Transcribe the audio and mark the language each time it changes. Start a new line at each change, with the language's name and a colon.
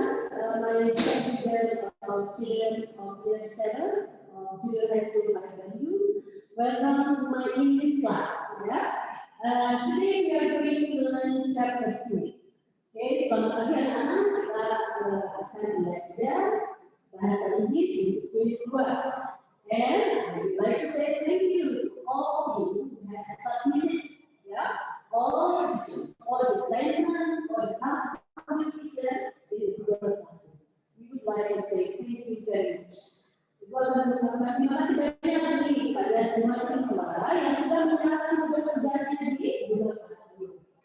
English: student of year 7 of Junior High School IW. Welcome to my English class. Today we are going to learn chapter 2.
Indonesian: Okay, selamat pagi anak-anak. Kita akan belajar bahasa Inggris unit 2.
English: And I would like to say thank you to all of you who have submitted all the assignment, all the tasks teacher in Google Classroom. We would like to say thank you very much.
Indonesian: Terima kasih banyak nih kepada semua siswa yang sudah menyerahkan tugas-tugasnya di Google Classroom.